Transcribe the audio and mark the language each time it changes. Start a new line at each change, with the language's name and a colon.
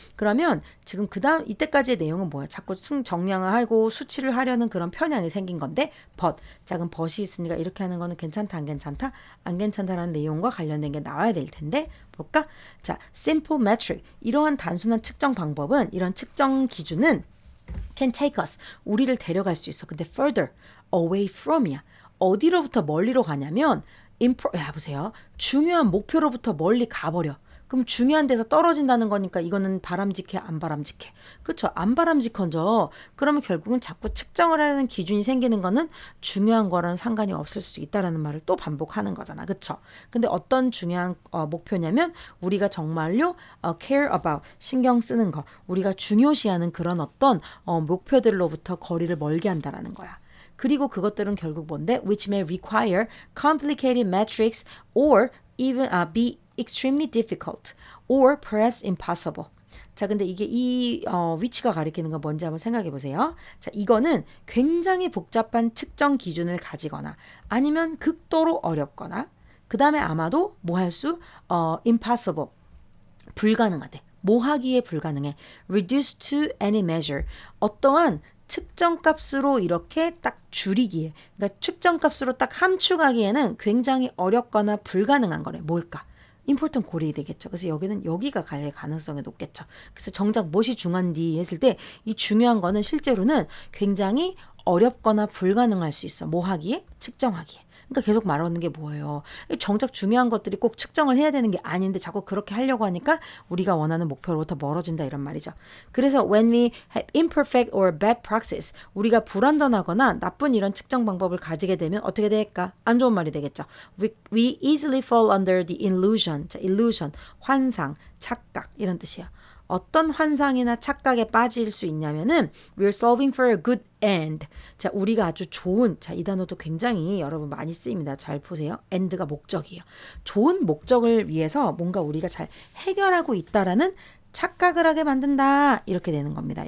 Korean: 그러면 지금 그 다음 이때까지의 내용은 뭐야? 자꾸 정량을 하고 수치를 하려는 그런 편향이 생긴 건데 but. 자, 그럼 but이 있으니까 이렇게 하는 거는 괜찮다, 안 괜찮다? 안 괜찮다라는 내용과 관련된 게 나와야 될 텐데 볼까?
English: 자, simple metric.
Korean: 이러한 단순한 측정 방법은 이런 측정 기준은
English: can take us.
Korean: 우리를 데려갈 수 있어.
English: 근데 further away from이야.
Korean: 어디로부터 멀리로 가냐면 보세요. 중요한 목표로부터 멀리 가버려. 그럼 중요한 데서 떨어진다는 거니까 이거는 바람직해, 안 바람직해? 그렇죠. 안 바람직하죠. 그러면 결국은 자꾸 측정을 하려는 기준이 생기는 거는 중요한 거랑 상관이 없을 수도 있다라는 말을 또 반복하는 거잖아. 그렇죠. 근데 어떤 중요한 목표냐면 우리가 정말로
English: care about,
Korean: 신경 쓰는 거, 우리가 중요시하는 그런 어떤 목표들로부터 거리를 멀게 한다라는 거야. 그리고 그것들은 결국 뭔데?
English: Which may require complicated metrics or even be extremely difficult or perhaps impossible.
Korean: 자, 근데 이게 이 위치가 가리키는 건 뭔지 한번 생각해 보세요. 자, 이거는 굉장히 복잡한 측정 기준을 가지거나 아니면 극도로 어렵거나 그 다음에 아마도 뭐 할 수? impossible. 불가능하대. 뭐 하기에 불가능해.
English: reduce to any measure.
Korean: 어떠한 측정값으로 이렇게 딱 줄이기에, 그러니까 측정값으로 딱 함축하기에는 굉장히 어렵거나 불가능한 거래. 뭘까? important 고려이 되겠죠. 그래서 여기는 여기가 갈 가능성이 높겠죠. 그래서 정작 무엇이 중요한디 했을 때 이 중요한 거는 실제로는 굉장히 어렵거나 불가능할 수 있어. 뭐 하기에? 측정하기에. 그러니까 계속 말하는 게 뭐예요? 정작 중요한 것들이 꼭 측정을 해야 되는 게 아닌데 자꾸 그렇게 하려고 하니까 우리가 원하는 목표로부터 멀어진다 이런 말이죠. 그래서
English: when we have imperfect or bad praxis,
Korean: 우리가 불완전하거나 나쁜 이런 측정 방법을 가지게 되면 어떻게 될까? 안 좋은 말이 되겠죠.
English: We easily fall under the illusion.
Korean: 자, illusion, 환상, 착각 이런 뜻이에요. 어떤 환상이나 착각에 빠질 수 있냐면은
English: we're solving for a good end.
Korean: 자, 우리가 아주 좋은, 자, 이 단어도 굉장히 여러분 많이 쓰입니다. 잘 보세요. end가 목적이에요. 좋은 목적을 위해서 뭔가 우리가 잘 해결하고 있다라는 착각을 하게 만든다. 이렇게 되는 겁니다.